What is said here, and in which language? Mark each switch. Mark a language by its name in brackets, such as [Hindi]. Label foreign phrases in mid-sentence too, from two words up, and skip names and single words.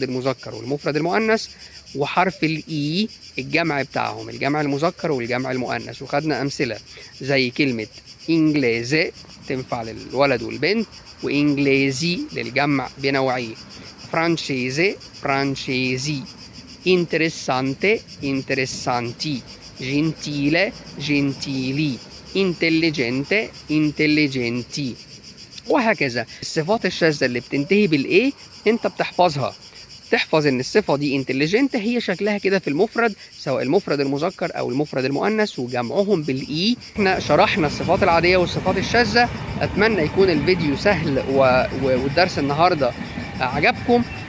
[Arabic] المذكر والمفرد المؤنث، وحرف الإي الجمع بتاعهم، الجمع المذكر والجمع المؤنث، وخدنا أمثلة زي كلمة إنجليزي تنفع للولد والبنت، وإنجليزي للجمع بنوعيه، [Italian] francese francesi, interessante interessanti، gentile gentili، intelligente intelligenti، [Arabic] وهكذا. الصفات الشاذة اللي بتنتهي بالإيه أنت بتحفظها، تحفظ ان الصفه دي انتليجنت هي شكلها كده في المفرد، سواء المفرد المذكر او المفرد المؤنث وجمعهم بالاي. احنا شرحنا الصفات العاديه والصفات الشاذه، اتمنى يكون الفيديو سهل والدرس النهارده عجبكم.